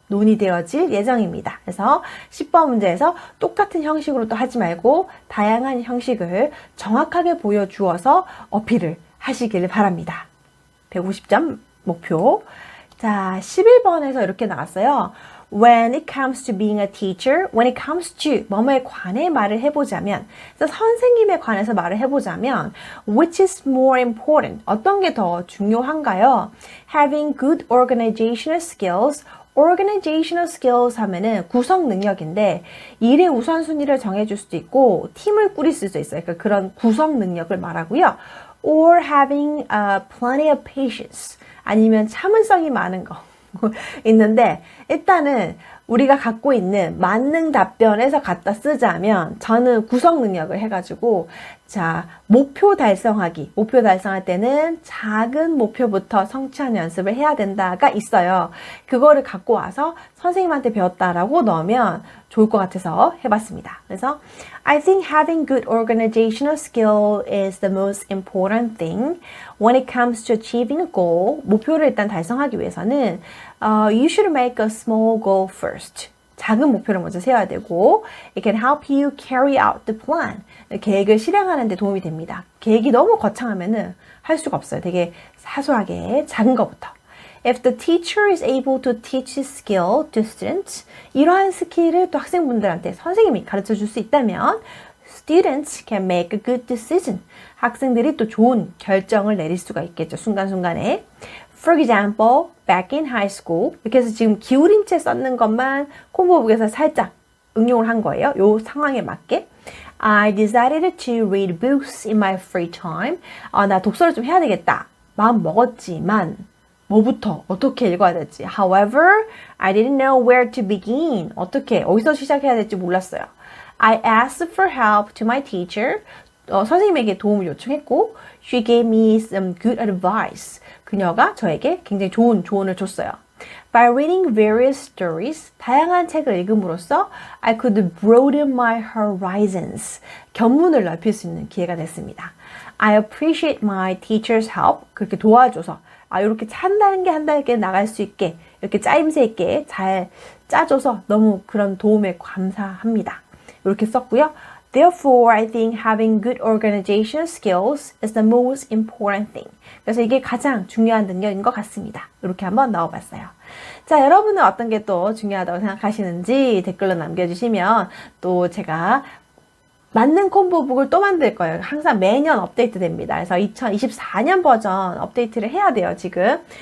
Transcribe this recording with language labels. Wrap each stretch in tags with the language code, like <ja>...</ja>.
<ko>논의되어질 예정입니다. 그래서 10번 문제에서 똑같은 형식으로 또 하지 말고 다양한 형식을 정확하게 보여주어서 어필을 하시길 바랍니다. 150점 목표. 자, 11번에서 이렇게 나왔어요.</ko> <en>When it comes to being a teacher, when it comes to</en> <ko>뭐뭐에 관해 말을 해보자면,</ko> <en>그래서 선생님에 관해서 말을 해보자면, which is more important?</en> <ko>어떤 게 더 중요한가요?</ko> <en>Having good organizational skills, organizational skills</en> <ko>하면은 구성 능력인데 일의 우선순위를 정해줄 수도 있고 팀을 꾸릴 수도 있어요. 그러니까 그런 구성 능력을 말하고요.</ko> <en>or having plenty of patience.</en> <ko>아니면 참을성이 많은 거 있는데 일단은 우리가 갖고 있는 만능 답변에서 갖다 쓰자면 저는 구성 능력을 해가지고 자 목표 달성하기 목표 달성할 때는 작은 목표부터 성취하는 연습을 해야 된다가 있어요. 그거를 갖고 와서 선생님한테 배웠다라고 넣으면 좋을 것 같아서 해봤습니다.</ko> <en>그래서 I think having good organizational skill is the most important thing when it comes to achieving a goal.</en> <ko>목표를 일단 달성하기 위해서는</ko> <en>you should make a small goal first.</en> <ko>작은 목표를 먼저 세워야 되고</ko> <en>it can help you carry out the plan.</en> <ko>계획을 실행하는 데 도움이 됩니다. 계획이 너무 거창하면은 할 수가 없어요. 되게 사소하게 작은 것부터.</ko> <en>If the teacher is able to teach this skill to students,</en> <ko>이러한 스킬을 또 학생분들한테 선생님이 가르쳐 줄 수 있다면</ko> <en>students can make a good decision.</en> <ko>학생들이 또 좋은 결정을 내릴 수가 있겠죠. 순간순간에.</ko> <en>For example, back in high school,</en> <ko>이렇게 해서 지금 기울임체 썼는 것만 콤보북에서 살짝 응용을 한 거예요. 요 상황에 맞게.</ko> <en>I decided to read books in my free time.</en> <ko>나 독서를 좀 해야 되겠다. 마음 먹었지만 뭐부터 어떻게 읽어야 될지.</ko> <en>However, I didn't know where to begin.</en> <ko>어디서 시작해야 될지 몰랐어요.</ko> <en>I asked for help to my teacher.</en> <ko>선생님에게 도움을 요청했고</ko> <en>She gave me some good advice.</en> <ko>그녀가 저에게 굉장히 좋은 조언을 줬어요.</ko> <en>By reading various stories,</en> <ko>다양한 책을 읽음으로써</ko> <en>I could broaden my horizons.</en> <ko>견문을 넓힐 수 있는 기회가 됐습니다.</ko> <en>I appreciate my teacher's help.</en> <ko>그렇게 도와줘서 이렇게 한 단계 나갈 수 있게 이렇게 짜임새 있게 잘 짜줘서 너무 그런 도움에 감사합니다. 이렇게 썼고요.</ko> <en>Therefore, I think having good organizational skills is the most important thing.</en> <ko>그래서 이게 가장 중요한 능력인 것 같습니다. 이렇게 한번 넣어봤어요. 자, 여러분은 어떤 게 또 중요하다고 생각하시는지 댓글로 남겨주시면 또 제가 맞는 콤보북을 또 만들 거예요. 항상 매년 업데이트 됩니다. 그래서 2024년 버전 업데이트를 해야 돼요, 지금.</ko>